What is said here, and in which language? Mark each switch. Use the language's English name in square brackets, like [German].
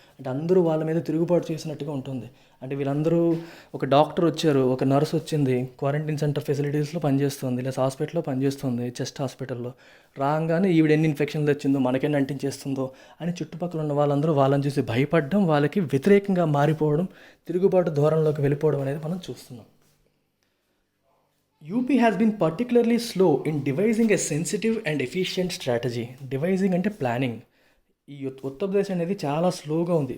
[Telugu] అంటే అందరూ వాళ్ళ మీద తిరుగుబాటు చేసినట్టుగా ఉంటుంది. అంటే వీళ్ళందరూ, ఒక డాక్టర్ వచ్చారు, ఒక నర్స్ వచ్చింది, క్వారంటైన్ సెంటర్ ఫెసిలిటీస్లో పనిచేస్తుంది, లేదా హాస్పిటల్లో పనిచేస్తుంది, చెస్ట్ హాస్పిటల్లో. రాగానే ఈవిడ ఎన్ని ఇన్ఫెక్షన్లు తెచ్చిందో, మనకెన్ని అంటించేస్తుందో అని చుట్టుపక్కల ఉన్న వాళ్ళందరూ వాళ్ళని చూసి భయపడడం, వాళ్ళకి వ్యతిరేకంగా మారిపోవడం, తిరుగుబాటు ధోరణిలోకి వెళ్ళిపోవడం అనేది మనం చూస్తున్నాం. [English] UP has been particularly slow in devising a sensitive and efficient strategy. [Telugu] Devising అంటే ప్లానింగ్. ఈ ఉత్తరప్రదేశ్ అనేది చాలా స్లోగా ఉంది.